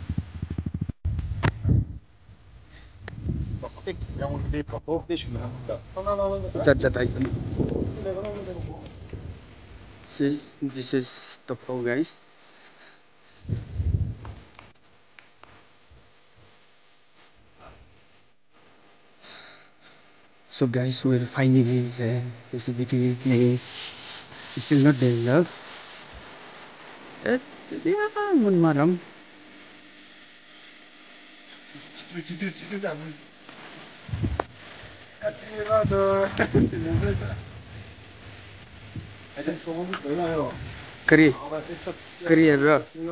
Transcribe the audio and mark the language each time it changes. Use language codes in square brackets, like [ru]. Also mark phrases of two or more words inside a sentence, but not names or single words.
[en] See, this is Topok, guys. So guys, we're finally there. This place is still not developed. [hi] Maram. Kari है bro.